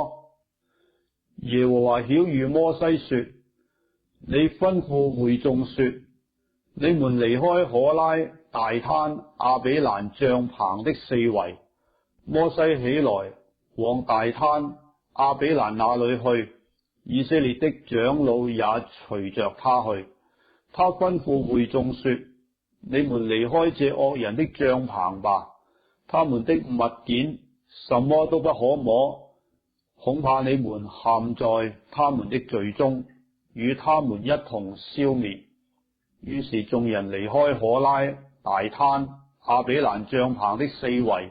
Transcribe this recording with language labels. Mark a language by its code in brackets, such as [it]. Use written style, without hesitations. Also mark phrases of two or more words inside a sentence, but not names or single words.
[zh] 耶和華曉諭摩西說：你吩咐會眾說，你們離開可拉、大坍、亞比蘭帳棚的四圍。摩西起來往大坍、亞比蘭那裏去，以色列的長老也隨着他去。他吩咐會眾說：你們離開這惡人的帳棚吧，他們的物件什麼都不可摸，恐怕你們陷在他們的罪中，與他們一同消滅。於是眾人離開可拉、大坍、亞比蘭帳棚的四圍。